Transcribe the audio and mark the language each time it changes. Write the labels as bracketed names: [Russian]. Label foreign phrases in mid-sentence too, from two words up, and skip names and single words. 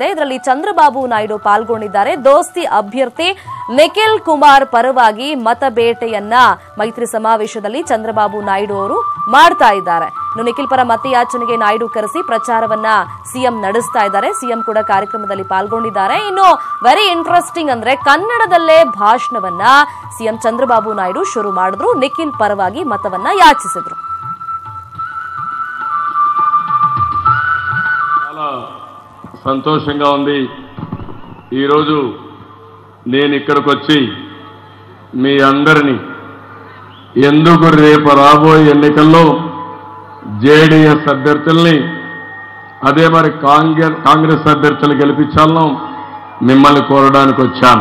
[Kannada] ಇದರಲ್ಲಿ ಚಂದ್ರಬಾಬು ನಾಯ್ಡು ಪಾಲ್ಗೊಂಡಿದ್ದಾರೆ. ದೋಸ್ತಿ ಅಭ್ಯರ್ಥಿ ನಿಖಿಲ್ ಕುಮಾರ್ ಪರವಾಗಿ ಮತಬೇಟೆಯನ್ನ ಮೈತ್ರಿ ಸಮಾವೇಶದಲ್ಲಿ ಚಂದ್ರಬಾಬು ನಾಯ್ಡು ಅವರು ಮಾಡ್ತಾ ಇದ್ದಾರೆ. ಇನ್ನು ನಿಖಿಲ್ ಪರ ಮತಯಾಚನೆಗೆ ನಾಯ್ಡು ಕರೆಸಿ ಪ್ರಚಾರವನ್ನ ಸಿಎಂ ನಡೆಸ್ತಾ ಇದ್ದಾರೆ. ಸಿಎಂ ಕೂಡ ಕಾರ್ಯಕ್ರಮದಲ್ಲಿ ಪಾಲ್ಗೊಂಡಿದ್ದಾರೆ. ಇನ್ನು [English] very interesting [Kannada] ಅಂದ್ರೆ ಕನ್ನಡದಲ್ಲೇ ಭಾಷಣವನ್ನ ಸಿಎಂ ಚಂದ್ರಬಾಬು ನಾಯ್ಡು ಶುರು ಮಾಡಿದ್ರು. ನಿಖಿಲ್ ಪರವಾಗಿ ಮತವನ್ನ యాచిಸಿದ್ರು. [Telugu] చాలా సంతోషంగా ఉంది. ఈరోజు నేను ఇక్కడికి వచ్చి మీ అందరినీ ఎందుకు రేపు రాబోయే ఎన్నికల్లో జేడీఎస్ అభ్యర్థుల్ని అదే మరి కాంగ్రెస్ అభ్యర్థులు గెలిపించాలను మిమ్మల్ని కోరడానికి వచ్చాను.